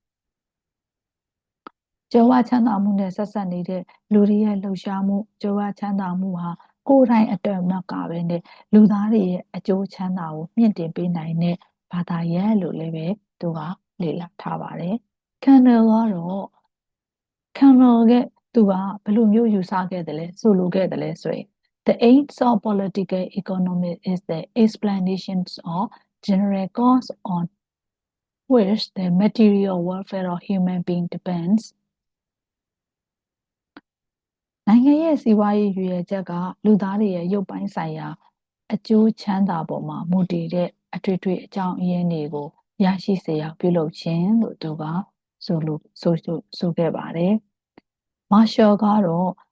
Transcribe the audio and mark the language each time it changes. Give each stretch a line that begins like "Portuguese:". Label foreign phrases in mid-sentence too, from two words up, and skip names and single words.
Burmese: ကြွယ်ဝချမ်းသာမှုနဲ့ဆက်ဆက်နေတဲ့လူတွေရဲ့လှုပ်ရှားမှုကြွယ်ဝချမ်းသာမှုဟာကိုယ်တိုင် အတွက်မကပဲနဲ့လူသားတွေရဲ့အကျိုးချမ်းသာကိုမြင့်တင်ပေးနိုင်တဲ့ဘာသာရပ်လို့လည်းပဲသူကလေ့လာထားပါတယ်။ Candle ကတော့ Candle ကသူကဘယ်လိုမျိုးယူဆခဲ့တယ်လဲဆိုလိုခဲ့တယ်လဲဆိုရင်
English: The aims of political economy is the explanations of general cause on which the material welfare of human being depends
Burmese: နိုင်ငံရဲ့စီးပွားရေးရည်ရွယ်ချက်ကလူသားတွေရဲ့ရုပ်ပိုင်းဆိုင်ရာအကျိုးချမ်းသာပေါ်မှာမူတည်တဲ့အထွေထွေအကြောင်းအရင်းတွေကိုရရှိစေရပြုလုပ်ခြင်းလို့သူကဆိုခဲ့ပါတယ်။မာရှယ်ကတော့